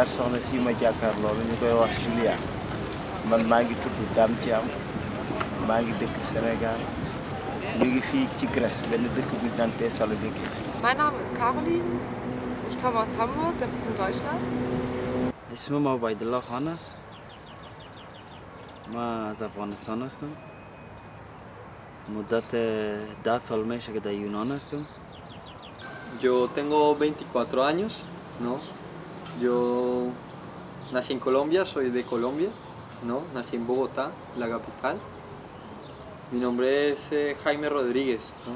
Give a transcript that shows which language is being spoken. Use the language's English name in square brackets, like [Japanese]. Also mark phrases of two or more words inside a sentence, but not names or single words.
[Wolof] soxna si ma jàkkaar loolu ñu koy wax Julia man maa ngi tudd Dame Thiam maa ngi dëkk Sénégal ñu ngi fii ci Grèce benn dëkk bu ñu naan Thessaloniki. [German] Mein Name ist Caroline. Ich komme aus Hamburg, das ist in Deutschland. [Persian] اسمم عبید الله خان است. ما از افغانستان هستم. مدت 10 سال میشه که در یونان هستم. [Spanish] Yo tengo 24 años, ¿no? Yo nací en Colombia, soy de Colombia, ¿no? Nací en Bogotá, la capital. Mi nombre es Jaime Rodríguez, ¿no?